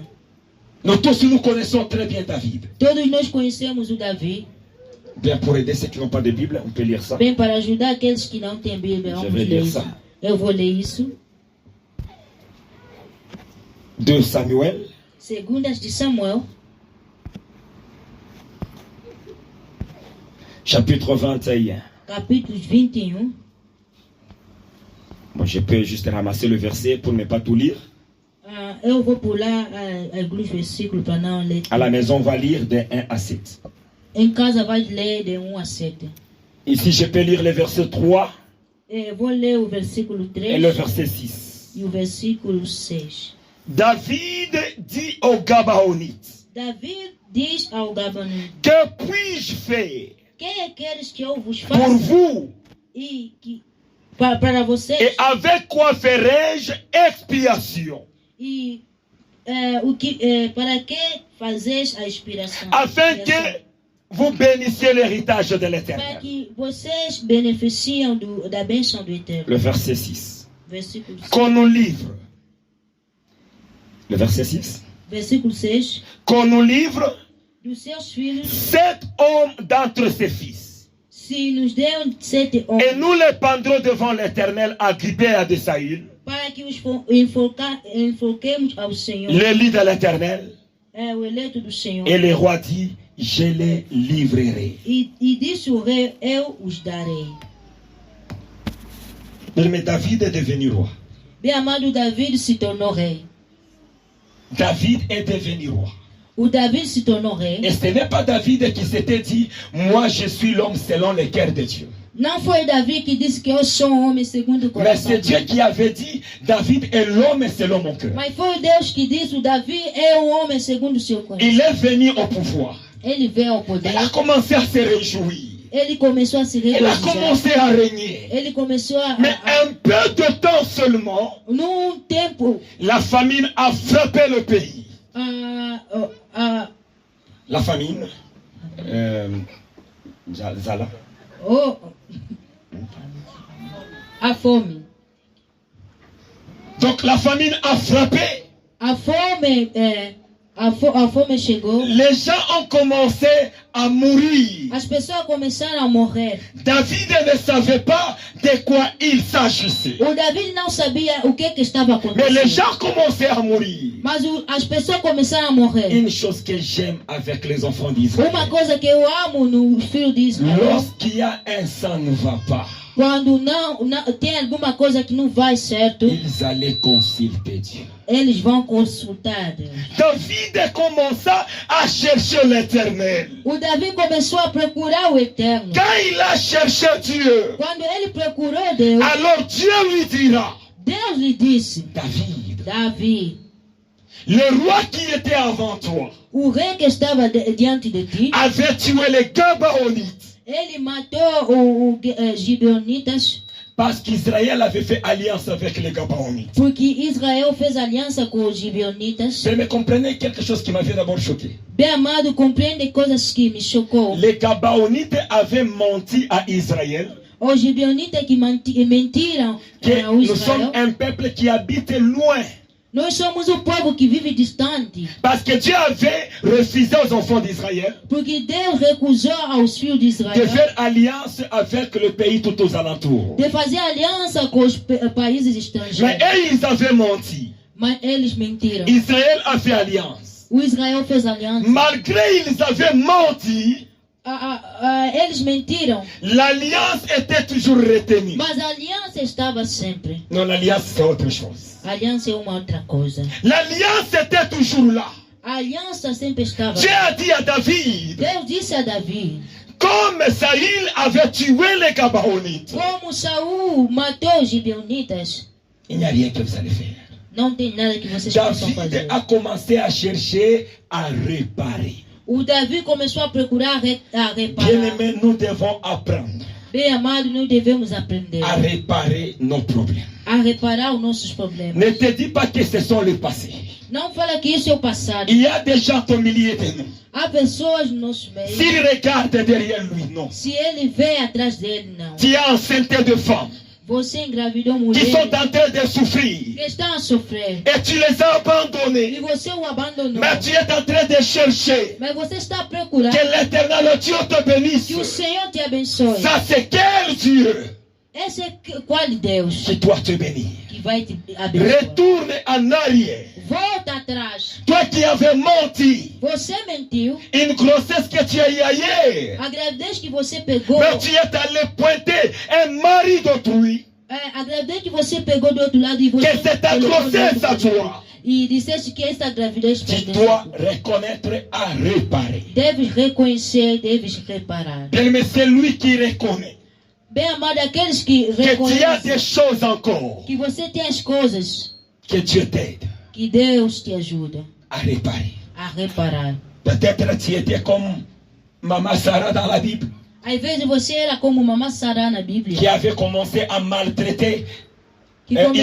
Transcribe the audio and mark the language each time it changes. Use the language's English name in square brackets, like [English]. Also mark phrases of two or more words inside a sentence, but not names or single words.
[French] Nous tous nous connaissons très bien David. [Portuguese] Todos nós conhecemos o Davi. [French] Bien, pour aider ceux qui n'ont pas de Bible, on peut lire ça. [Portuguese] Bem, para ajudar aqueles que não têm Bíblia, [French] Je [Portuguese] vamos [French] vais [Portuguese] ler [French] lire [Portuguese] isso. [French] ça. [Portuguese] Eu vou ler isso. [French] 2 Samuel [Portuguese] 2 de Samuel, [French] chapitre 21. [Portuguese] capítulo 21. [French] Bon, je peux juste ramasser le verset pour ne pas tout lire. [Portuguese] Eu vou pular alguns versículos para não ler. [French] À la maison, on va lire de 1 à 7. [Portuguese] Em casa vai ler de 1 a 7. [French] Ici, je peux lire le verset 3 [Portuguese] Vou ler o versículo 3 [French] et le verset 6. [Portuguese] e o versículo 6. [French] David dit aux Gabaonites, [Portuguese] Davi diz ao Gabaonita: [French] que puis-je faire [Portuguese] que queres que eu vos [French] pour [Portuguese] faça? [French] vous [Portuguese] E que, para vocês? [French] et avec quoi ferai-je expiation [Portuguese] E para que fazeis a inspiração? [French] afin que vous bénissiez l'héritage de [Portuguese] Para [French] l'Éternel. [Portuguese] que vocês beneficiam da bênção do Eterno. [French] Le verset 6. [Portuguese] Versículo 6. [French] Qu'on nous livre. Le verset 6. [Portuguese] Versículo 6. [French] Qu'on nous livre [Portuguese] Dos seus filhos, [French] 7 hommes d'entre ses fils. [Portuguese] se nos deu 7 [French] Et [Portuguese] homens, [French] nous les pendrons devant l'Éternel à Gibéa de Saül, [Portuguese] para que os enfoquemos ao Senhor. [French] le lit de l'Éternel. [Portuguese] É o eleito do Senhor. [French] Et le roi dit, je les livrerai. [Portuguese] E disse o rei: eu os darei. [French] Mais David est devenu roi. [Portuguese] Bem amado, David se tornou rei. [French] David est devenu roi. [Portuguese] O David se tornou rei. [French] Et ce n'est pas David qui s'était dit, moi je suis l'homme selon le cœur de Dieu. [Portuguese] Não foi Davi que disse que eu sou um homem segundo o [French] Mais [Portuguese] coração. [French] c'est Dieu qui avait dit, David est l'homme selon mon cœur. [Portuguese] Mas foi Deus que disse: o Davi é um homem segundo o seu coração. [French] Il est venu au pouvoir. [Portuguese] Ele veio ao poder. [French] Il a commencé à se réjouir. [Portuguese] Ele começou a se [French] Il a [Portuguese] regozijar. [French] commencé à régner. [Portuguese] Ele começou [French] Mais un peu de temps seulement, [Portuguese] num tempo, [French] la famine a frappé le pays. La famine, Zala. [Portuguese] a fome. [French] Donc la famine a frappé. [Portuguese] A fome chegou. [French] Les gens ont commencé à mourir. [Portuguese] As pessoas começaram a morrer. [French] David ne savait pas de quoi il s'agissait. [Portuguese] O Davi não sabia o que estava [French] Mais les [Portuguese] acontecendo. [French] gens commençaient à mourir. [Portuguese] Mas as pessoas começaram a morrer. [French] Une chose que j'aime avec les enfants d'Israël. [Portuguese] Uma coisa que eu amo no filho de Israel, [French] Lorsqu'il y a un sang ne va pas, [Portuguese] quando não tem alguma coisa que não vai certo, [French] ils allaient consulter Dieu. [Portuguese] eles vão consultar Deus. [French] David commença à chercher l'Éternel. [Portuguese] O Davi começou a procurar o Eterno. [French] Quand il a cherché Dieu, [Portuguese] Quando ele procurou Deus, [French] alors Dieu lui dira, [Portuguese] Deus lhe disse: [French] David, [Portuguese] Davi, [French] le roi qui était avant toi [Portuguese] o rei que estava diante de ti, [French] avait tué les Gabaonites [Portuguese] ele matou os Gibeonitas, [French] parce qu'Israël avait fait alliance avec les Gabaonites. [Portuguese] porque Israel fez aliança com os Gibeonitas. [French] Vous me comprenez quelque chose qui m'avait d'abord choqué. [Portuguese] Bem amado, compreende coisas que me chocou. [French] Les Gabaonites avaient menti à Israël [Portuguese] Os Gibeonitas que mentiram [French] que [Portuguese] ao [French] nous [Portuguese] Israel. [French] sommes un peuple qui habite loin. [Portuguese] Nós somos o povo que vive distante, [French] Parce que Dieu avait refusé aux enfants d'Israël [Portuguese] porque Deus recusou aos filhos de [French] de [Portuguese] Israel [French] faire alliance avec le pays tout aux alentours. [Portuguese] de fazer aliança com os países [French] Mais [Portuguese] estrangeiros. [French] eux, ils avaient menti. [Portuguese] Mas eles mentiram. [French] Israël a fait alliance. [Portuguese] O Israel fez aliança. [French] Malgré ils avaient menti, [Portuguese] Eles mentiram, [French] l'alliance était toujours retenue. [Portuguese] mas a aliança estava sempre. [French] Non, l'alliance c'est autre chose. [Portuguese] A aliança é uma outra coisa. [French] L'alliance était toujours là. [Portuguese] A aliança sempre estava. [French] Dieu a dit à David, [Portuguese] Deus disse a Davi: [French] comme Saül avait tué les Gabaonites, [Portuguese] como Saul matou os Gibeonitas, [French] il n'y a rien que vous allez faire. [Portuguese] não tem nada que vocês possam fazer. [French] David a commencé à chercher à réparer. [Portuguese] O Davi começou a procurar a reparar. [French] Bien-aimés, nous devons apprendre [Portuguese] Bem amado, nós devemos aprender [French] à réparer nos problèmes. [Portuguese] a reparar os nossos problemas. [French] Ne te dis pas que ce sont le passé. [Portuguese] Não fala que isso é o passado. [French] Il y a des gens au milieu de nous. [Portuguese] Há pessoas no nosso meio. [French] S'il regarde derrière lui, non. [Portuguese] Se ele vê atrás dele, não. [French] Tu as enceinté de femmes [Portuguese] Você engravidou [French] qui [Portuguese] mulheres [French] sont en train de souffrir [Portuguese] que estão a sofrer. [French] et tu les as [Portuguese] E [French] abandonnés. [Portuguese] você o abandonou. [French] Mais tu es en train de chercher [Portuguese] Mas você está a procurar [French] que l'éternel Dieu te bénisse. [Portuguese] que o Senhor te abençoe. [French] Ça, c'est quel Dieu [Portuguese] Esse é qual Deus [French] qui doit te bénir? [Portuguese] que vai te abençoar? [French] Retourne en arrière. [Portuguese] Volta atrás. [French] Toi qui avais menti, [Portuguese] Você mentiu. [French] une grossesse que tu as eu ailleurs, [Portuguese] A gravidez que você pegou. [French] mais tu es allé pointer un mari d'autrui. [Portuguese] A gravidez que você pegou do outro lado e você. [French] Que c'est ta grossesse à toi. [Portuguese] E disseste que essa gravidez [French] Tu [Portuguese] pertence [French] dois [Portuguese] a tu. [French] reconnaître à réparer. [Portuguese] Deves reconhecer, deves reparar. [French] Mais c'est lui qui reconnaît [Portuguese] Bem amado, aqueles que [French] que tu as [Portuguese] reconhecem [French] des choses encore, [Portuguese] que você tem as coisas [French] que Dieu t'aide [Portuguese] que Deus te ajuda [French] à réparer. [Portuguese] a reparar. [French] Peut-être tu étais comme Maman Sarah dans la Bible, [Portuguese] Às vezes você era como Mamã Sará na [French] qui [Portuguese] Bíblia, [French] avait commencé à maltraiter [Portuguese] que, come-